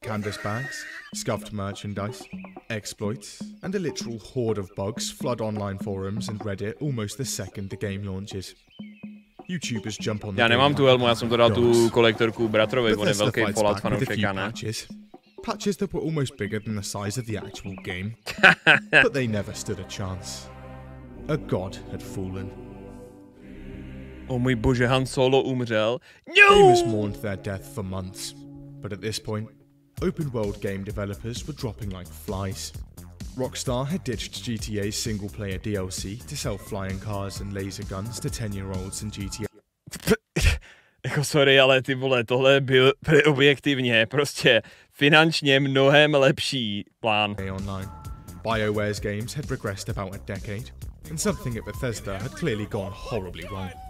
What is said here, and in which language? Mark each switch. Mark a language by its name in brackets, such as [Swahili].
[English] Canvas bags, scuffed merchandise, exploits, and a literal horde of bugs flood online forums and Reddit almost the second the game launches. YouTubers jump on the [Czech] Já nemám tu helmu, já jsem to dal tu kolektorku bratrovi, on je velký Fallout fanoušek, ne? [English] Patches that were almost bigger than the size of the actual game, but they never stood a chance. A god had fallen. [Czech] O můj bože, Han Solo umřel. [English] Gamers mourned their death for months, but at this point, open world game developers were dropping like flies. Rockstar had ditched GTA's single-player DLC to sell flying cars and laser guns to 10-year-olds in GTA. [Czech] Jako sorry, ale ty vole, tohle byl objektivně prostě finančně mnohem lepší plán. [English] Online. BioWare's games had regressed about a decade, and something at Bethesda had clearly gone horribly wrong.